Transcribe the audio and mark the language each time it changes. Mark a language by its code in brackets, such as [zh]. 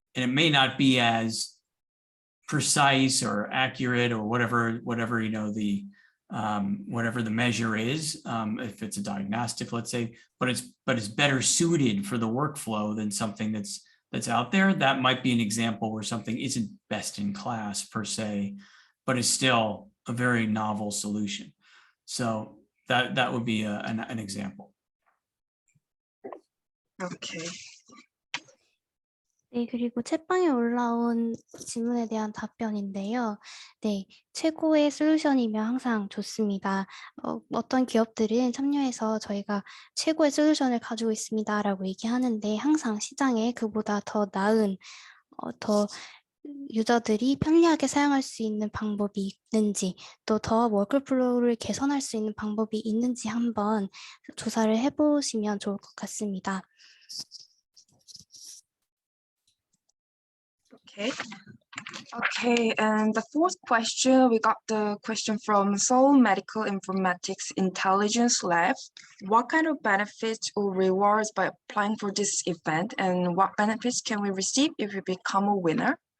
[en] And it may not be as precise or accurate or whatever you know, the whatever the measure is, if it's a diagnostic, let's say, but it's better suited for the workflow than something that's out there. That might be an example where something isn't best in class per se, but is still a very novel solution. So that would be an example. Okay. [ko] 네, 그리고 챗방에 올라온 질문에 대한 답변인데요. 네, 최고의 솔루션이면 항상 좋습니다. 어떤 기업들은 참여해서 저희가 최고의 솔루션을 가지고 있습니다라고 얘기하는데 항상 시장에 그보다 더 나은, 더 유저들이 편리하게 사용할 수 있는 방법이 있는지, 또 더 워크플로우를 개선할 수 있는 방법이 있는지 한번 조사를 해보시면 좋을 것 같습니다. [en] Okay, and the fourth question, we got the question from Seoul Medical Informatics Intelligence Lab. What kind of benefits or rewards by applying for this event, and what benefits can we receive if we become a winner?